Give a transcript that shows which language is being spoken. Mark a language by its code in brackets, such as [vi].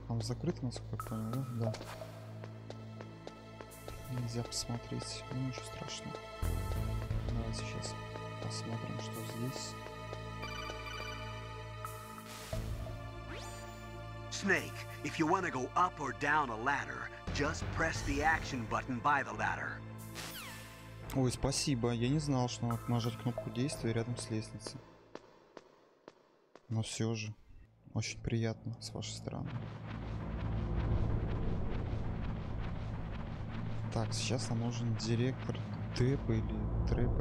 [ru] Там закрыто, насколько я понял, да? Да. Нельзя посмотреть. Ну, ничего страшного. Давайте сейчас посмотрим, что здесь. [en] Snake, if you want to go up or down a ladder, just press the action button by the ladder. [ru] Ой, спасибо. Я не знал, что надо нажать кнопку действия рядом с лестницей. Но все же, очень приятно с вашей стороны. Так, сейчас нам нужен директор ТЭПа или ТРЭПа.